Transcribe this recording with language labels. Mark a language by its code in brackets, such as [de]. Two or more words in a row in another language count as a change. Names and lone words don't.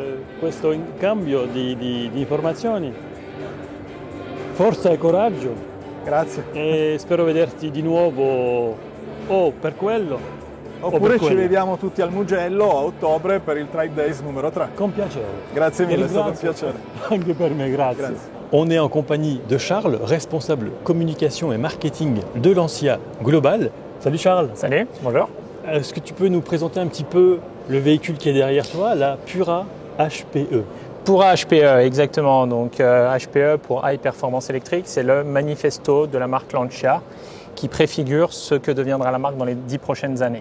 [it] Questo cambio di informazioni. Forza e coraggio. Grazie. E spero vederti di nuovo per quello. Oppure ci vediamo tutti al Mugello a ottobre per il Tribe Days numero 3. Con piacere. Grazie mille, è stato un piacere. Anche per me, grazie. [fr] On est en compagnie de Charles, responsable communication et marketing de Lancia Global. Salut Charles. Salut, bonjour. Est-ce que tu peux nous présenter un petit peu le véhicule qui est derrière toi, la Pura HPE? Pour HPE, exactement. Donc HPE pour [en] High Performance Electric, [fr] c'est le manifesto de la marque Lancia qui préfigure ce que deviendra la marque dans les 10 prochaines années.